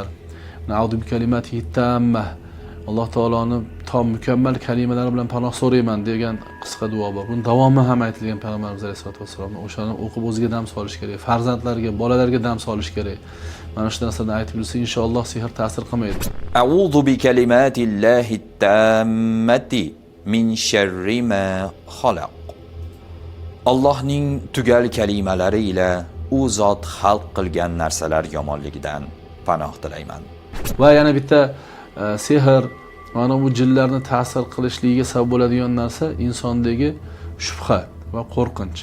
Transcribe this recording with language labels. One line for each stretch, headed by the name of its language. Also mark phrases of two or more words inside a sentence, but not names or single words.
Arabic: نعوذ بكلماته التامة.
Uzbek: Alloh taoloning tom mukammal kalimalari bilan panoh so'rayman degan qisqa duo bor. Buni davomi ham aytilgan Payg'ambarimiz
Arabic: عليه الصلاة والسلام.
Uzbek: O'shani o'qib o'ziga dam solish kerak, farzandlarga, bolalarga dam solish kerak. Mana shu narsalarni aytib bilsa, inshaalloh sehr ta'sir qilmaydi.
Arabic: أعوذ بكلمات الله التامات من شر ما خلق.
Uzbek: Allohning tugal kalimalari ila u zot xalq qilgan narsalar yomonligidan panoh tilayman. Va yana bitta sehr mana bu jinlarni ta'sir qilishligiga sabab bo'ladigan narsa insondagi shubha va qo'rqinch.